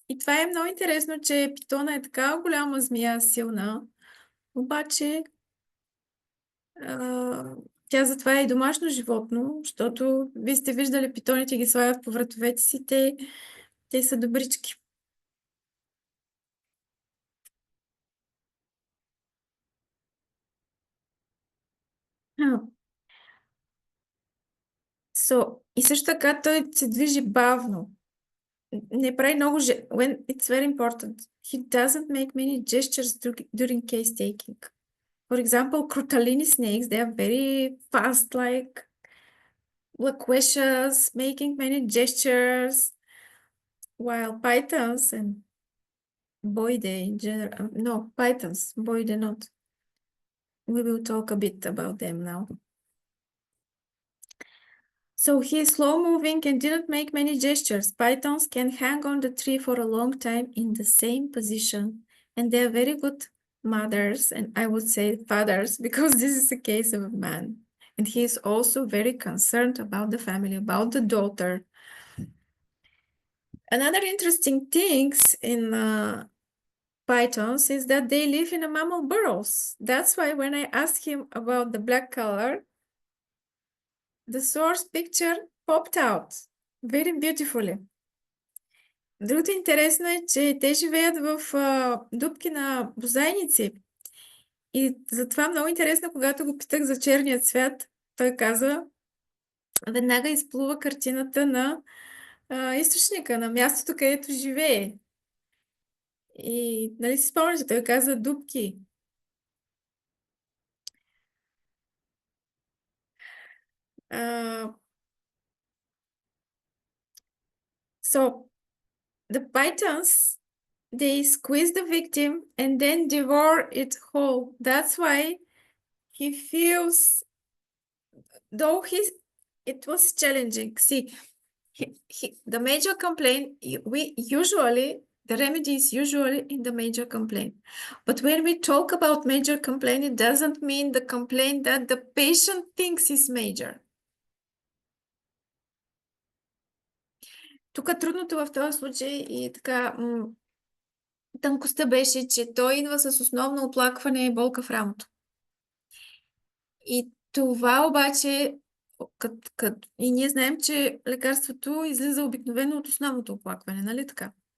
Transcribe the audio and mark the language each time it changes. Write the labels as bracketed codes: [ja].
[bg] И това е много интересно, че питона е така голяма змия, силна, обаче тя затова е и домашно животно, защото вие сте виждали питоните ги слагат по вратовете си, те са добрички. И също така той се движи бавно. Не прави много... [en] When it's very important, he doesn't make many gestures during case taking. For example, Crotalini snakes, they are very fast, like loquacious, making many gestures, while pythons and boidae in general, no, pythons, boidae not. We will talk a bit about them now. So he is slow moving and didn't make many gestures. Pythons can hang on the tree for a long time in the same position, and they are very good mothers, and I would say fathers, because this is a case of a man. And he is also very concerned about the family, about the daughter. Another interesting things in pythons is that they live in a mammal burrows. That's why when I asked him about the black color, the source picture popped out very beautifully. [bg] Другото интересно е, че те живеят в дупки на бозайници. И затова много интересно, когато го питах за черния цвят, той каза, веднага изплува картината на източника, на мястото, където живее. И нали си спомняте, той каза дупки. [en] So, the pythons, they squeeze the victim and then devour it whole. That's why he feels, though it was challenging. See, the major complaint, the remedy is usually in the major complaint. But when we talk about major complaint, it doesn't mean the complaint that the patient thinks is major. [bg] Тук трудното в този случай и така тънкостта беше, че той идва с основно оплакване и болка в рамото. И това обаче, и ние знаем, че лекарството излиза обикновено от основното оплакване, нали така?